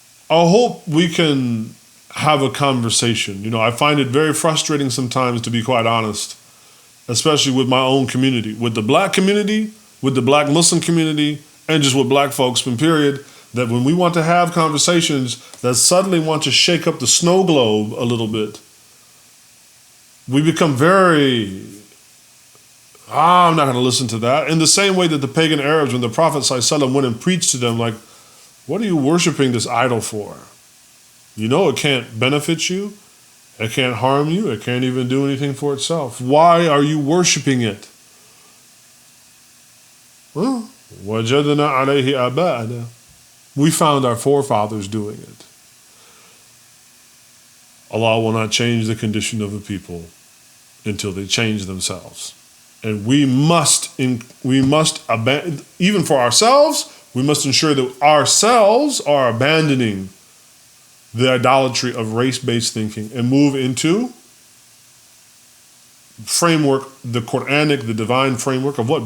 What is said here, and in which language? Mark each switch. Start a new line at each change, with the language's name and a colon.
English: I hope we can have a conversation. You know, I find it very frustrating sometimes, to be quite honest, especially with my own community, with the black community, with the black Muslim community, and just with black folks, period, that when we want to have conversations that suddenly want to shake up the snow globe a little bit, we become very, I'm not going to listen to that. In the same way that the pagan Arabs, when the Prophet ﷺ went and preached to them, like, what are you worshiping this idol for? You know it can't benefit you. It can't harm you. It can't even do anything for itself. Why are you worshiping it?
Arabic: Well, وَجَدْنَا عَلَيْهِ آبَاءَنَا.
English: We found our forefathers doing it. Allah will not change the condition of a people until they change themselves. And we must abandon, even for ourselves, we must ensure that ourselves are abandoning the idolatry of race-based thinking and move into framework, the Quranic, the divine framework of what?